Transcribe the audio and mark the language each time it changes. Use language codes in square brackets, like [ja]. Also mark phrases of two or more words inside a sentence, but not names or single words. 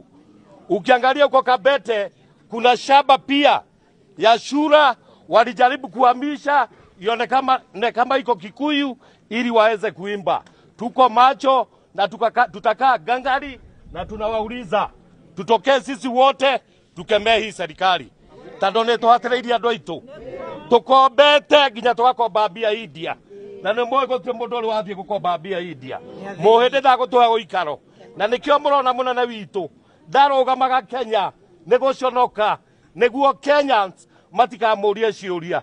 [sw] Ukiangalia huko Kabete kuna shamba pia ya Shura walijaribu kuhamisha ione kama iko Kikuyu ili waweze kuimba. Tuko macho na tutakaa gangari na tunawauliza tutokee sisi wote tukemee hii serikali. [ki] Tandone twatereiria andu aitu. Tukombete nginya twakomba mbia India. Na nĩ mũĩ gũtirĩ mũndũ ũrĩ wathiĩ gũkomba mbia India. Mũhĩndĩ ndagũtũhe ũikaro. Na nĩkĩo mũrona mũnene witũ ndarũgamaga Kenya nĩ gũconoka nĩguo Kenyans matikamũrie ciũria.